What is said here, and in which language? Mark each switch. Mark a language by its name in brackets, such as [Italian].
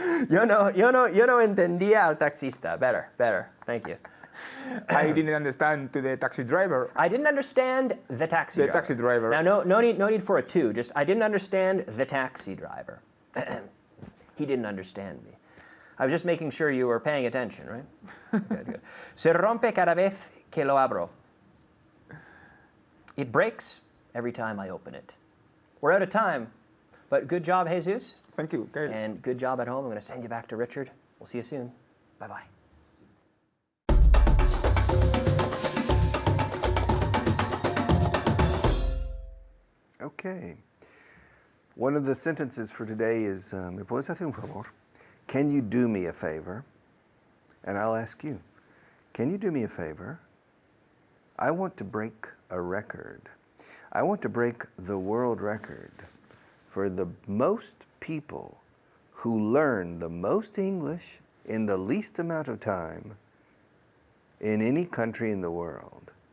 [Spanish] Yo no entendía al taxista. [English] Better. Thank you. I didn't understand to the taxi driver. I didn't understand the taxi driver. taxi driver. Now, no need for a two. Just I didn't understand the taxi driver. He didn't understand me. I was just making sure you were paying attention, right? Good. [Spanish] Se rompe cada vez que lo abro. [English] It breaks every time I open it. We're out of time, but good job, Jesus. Thank you. Okay. And good job at home. I'm going to send you back to Richard. We'll see you soon. Bye-bye. Okay. One of the sentences for today is, [Spanish] ¿Me puedes hacer un favor? [English] Can you do me a favor? And I'll ask you, can you do me a favor? I want to break a record. I want to break the world record for the most people who learn the most English in the least amount of time in any country in the world.